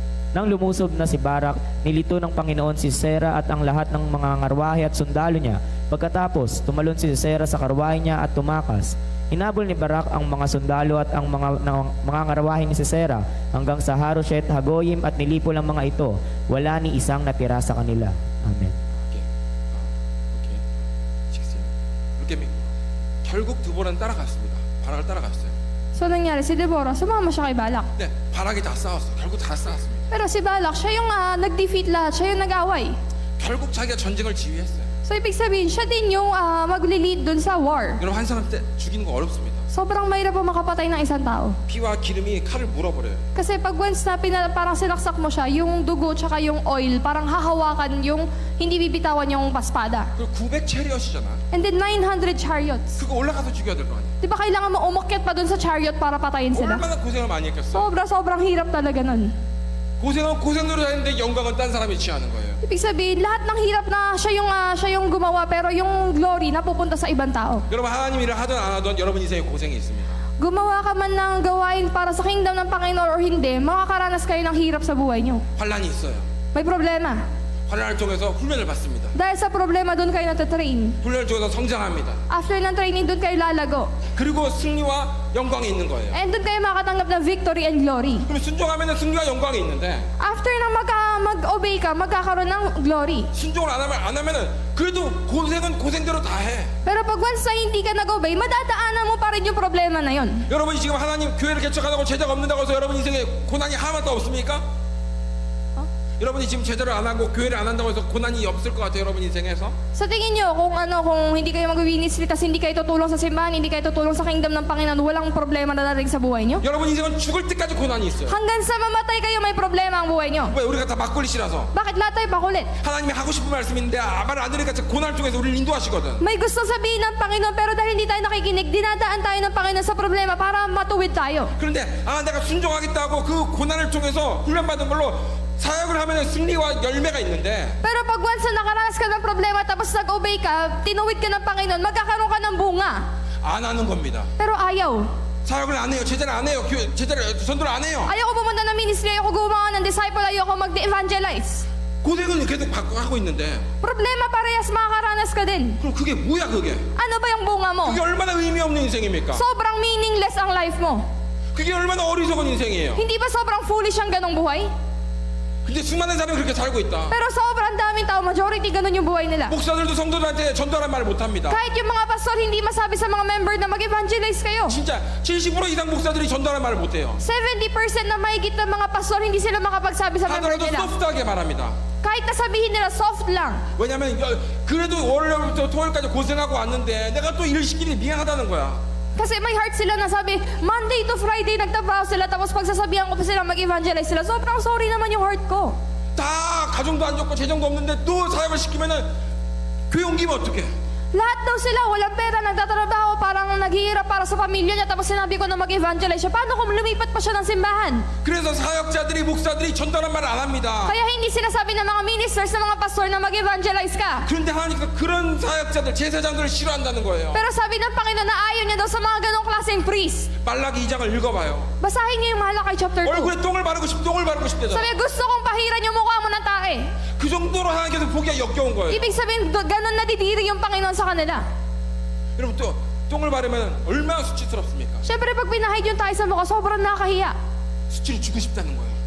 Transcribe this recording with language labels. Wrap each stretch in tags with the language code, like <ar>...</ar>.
<tl>Nang lumusob na si Barak, nilito ng Panginoon si Sisera at ang lahat ng mga ngarwahe at sundalo niya. Pagkatapos, tumalon si Sisera sa karwahe niya at tumakas. Hinabol ni Barak ang mga sundalo at ang mga ngarwahe ni Sisera hanggang sa Haroshet Hagoyim at nilipol ang mga ito. Wala ni isang natira sa kanila. Amen.</tl> <ko>오케이. 16. 이렇게 결국 드보라는 따라갔습니다. 바락을 따라갔어요.</ko> <tl>So nangyari, si Deborah, sumama siya kay Balak.</tl> <ko>네, 바락이 다 싸웠어. 결국 다 싸웠습니다.</ko> <tl>Pero si Balak, siya yung nag-defeat lahat, siya yung nag-away.</tl> <ko>결국 자기가 전쟁을 지휘했어요.</ko> <tl>So ibig sabihin, siya din yung magli-lead dun sa war.</tl> <ko>여러분 한 사람 때 죽이는 거 어렵습니다.</ko> <tl>Sobrang mahirap po makapatay ng isang tao.</tl> <ko>피와 기름이 칼을 물어버려요.</ko> <tl>Kasi pag once na parang sinaksak mo siya, yung dugo tsaka yung oil, parang hahawakan yung hindi bibitawan yung paspada.</tl> <ko>그 900 체리엇이잖아.</ko> <tl>And then 900 chariots.</tl> <ko>그거 올라가서 죽여야 될 거 아니야.</ko> <tl>Di ba kailangan mo umakyat pa dun sa chariot para patayin sila?</tl> <ko>얼마나 고생을 많이 했겠어.</ko> <tl>Sobrang hirap talaga nun.</tl> <ko>고생은 고생대로 했는데 영광은 딴 사람이 취하는 거예요.</ko> <tl>Ibig sabihin, lahat ng hirap na siya yung gumawa, pero yung glory napupunta sa ibang tao.</tl> <ko>여러분 하나님 일을 하든 안 하든 여러분 인생에 고생이 있습니다.</ko> <tl>Gumawa ka man ng gawain para sa kingdom ng Panginoon or hindi, makakaranas kayo ng hirap sa buhay nyo.</tl> <ko>환란이 있어요.</ko> <tl>May problema.</tl> <ko>환란을 통해서 훈련을 받습니다.</ko> <tl>Dahil sa problema, doon kayo natatrain.</tl> <ko>훈련을 통해서 성장합니다.</ko> <tl>After ng training, doon kayo lalago.</tl> <ko>그리고 승리와 영광이 있는 거예요.</ko> <tl>And doon kayo makatanggap ng victory and glory.</tl> <ko>그럼 순종하면 승리와 영광이 있는데</ko> <tl>After na mag-obey ka, magkakaroon ng glory.</tl> <ko>순종을 안 하면은 그래도 고생은 고생대로 다 해.</ko> <tl>Pero pag once na hindi ka nag-obey, madadaanan mo pa rin yung problema na yon.</tl> <ko>여러분이 지금 하나님 교회를 개척하다고 제자가 없는다고 해서 여러분 인생에 고난이 하나도 없습니까? 여러분이 지금 제자를 안 하고 교회를 안 한다고 해서 고난이 없을 것 같아요, 여러분 인생에서?</ko> <tl>Sa tingin nyo, kung hindi kayo mag-ministry, tas hindi kayo tutulong sa simbahan, hindi kayo tutulong sa kingdom ng Panginoon, walang problema na darating sa buhay nyo?</tl> <ko>여러분 인생은 죽을 때까지 고난이 있어요.</ko> <tl>Hanggang sa mamatay kayo, may problema ang buhay nyo.</tl> <ko>왜 우리가 다 막걸리시라서</ko> <tl>Bakit lahat tayo bakulit?</tl> <ko>하나님이 하고 싶은 말씀인데 말을 안 들으니까 고난을 통해서 우리를 인도하시거든.</ko> <tl>May gusto sabihin ng Panginoon, pero dahil hindi tayo nakikinig, dinadaan tayo ng Panginoon sa problema para matuwid tayo.</tl> <ko>그런데 내가 순종하겠다고 그 고난을 통해서 훈련받은 걸로 사역을 하면 승리와 열매가 있는데</ko> <tl>Pero pag once na nakaranas ka ng problema, tapos nag-obey ka, tinuwid ka ng Panginoon, magkakaroon ka ng bunga.</tl> <ko>안 하는 겁니다.</ko> <tl>Pero ayaw.</tl> <ko>사역을 안 해요. 제자를 안 해요. 제자를 전도를 안 해요.</ko> <tl>Ayoko pumunta ng ministry, ayoko gumawa ng disciple, ayoko mag-evangelize.</tl> <ko>고생은 계속 하고 있는데</ko> <tl>Problema parehas makakaranas ka din.</tl> <ko>그럼 그게 뭐야 그게?</ko> <tl>Ano ba yung bunga mo?</tl> <ko>그게 얼마나 의미 없는 인생입니까?</ko> <tl>Sobrang meaningless ang life mo.</tl> <ko>그게 얼마나 어리석은 인생이에요.</ko> <tl>Hindi ba sobrang foolish ang ganong buhay?</tl> <ko>근데 수많은 사람이 그렇게 살고 있다.</ko> <tl>Pero sobrang daming tao, majority ganun yung buhay nila.</tl> <ko>목사들도 성도들한테 전도하라는 말을 못합니다.</ko> <tl>Kahit yung mga pastor, hindi masabi sa mga member na mag-evangelize kayo.</tl> <ko>진짜 70% 이상 목사들이 전도하라는 말을 못해요.</ko> <tl>70% na mahigit ng mga pastor, hindi sila makapagsabi sa member</tl> <ko>하더라도</ko> <tl>nila.</tl> <ko>소프트하게 말합니다.</ko> <tl>Kahit nasabihin nila, soft lang.</tl> <ko>왜냐면 그래도 월요일부터 토요일까지 고생하고 왔는데 내가 또 일 시키니 미안하다는 거야.</ko> <tl>Kasi may heart sila na sabi, Monday to Friday nagtrabaho sila, tapos pagsasabihan ko pa sila mag-evangelize sila, sobrang sorry naman yung heart ko.</tl> <ko>다 가정도 안 좋고 재정도 없는데 또 사역을 시키면은 교회 옮기면 어떡해?</ko> <tl>Lahat daw sila, walang pera, nagtatrabaho, parang naghihirap para sa pamilya niya, tapos sinabi ko na mag-evangelize siya. Paano kung lumipat pa siya ng simbahan?</tl> <ko>그래서 사역자들이 목사들이 전도하는 말을 안 합니다.</ko> <tl>Kaya hindi sinasabi ng mga ministers, ng mga pastor na mag-evangelize ka.</tl> <ko>그런데 하나님께서 그런 사역자들 제사장들을 싫어한다는 거예요.</ko> <tl>Pero sabi ng Panginoon na ayaw niya daw sa mga ganong klaseng priest.</tl> <ko>말라기 2장을 읽어봐요.</ko> <tl>Basahin niyo yung Malakay chapter 2.</tl> <ko>얼굴에 똥을 바르고 싶대잖아.</ko> <tl>Sabi, gusto kong pahiran yung mukha mo ng tae.</tl> <ko>그 정도로 하나님께서 보기가 역겨운 거예요.</ko> <tl>Ibig sabihin, ganun nadidiri yung Panginoon sa kanila.</tl> <ko>여러분 또 똥을 바르면 얼마나 수치스럽습니까?</ko> <tl>Siyempre, pag pinahid yung tayo sa mukha, sobrang nakakahiya.</tl> <ko>수치를 주고 싶다는 거예요.</ko>